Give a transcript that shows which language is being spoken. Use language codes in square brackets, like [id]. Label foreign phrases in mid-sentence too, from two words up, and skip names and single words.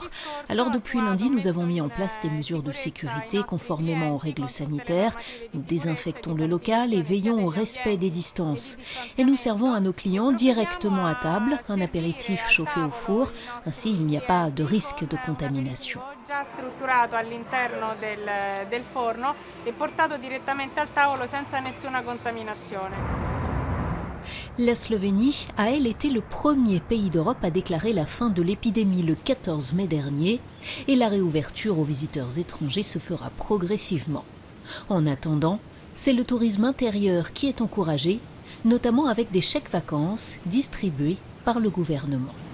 [fr] Alors depuis lundi, nous avons mis en place des mesures de sécurité conformément aux règles sanitaires. Nous désinfectons le local et veillons au respect des distances. Et nous servons à nos clients directement à table, un apéritif chauffé au four. Ainsi, il n'y a pas de risque de contamination. [it] Già strutturato all'interno del forno e portato direttamente al tavolo senza nessuna contaminazione. [fr] La Slovénie a, elle, été le premier pays d'Europe à déclarer la fin de l'épidémie le 14 mai dernier et la réouverture aux visiteurs étrangers se fera progressivement. En attendant, c'est le tourisme intérieur qui est encouragé, notamment avec des chèques vacances distribués par le gouvernement.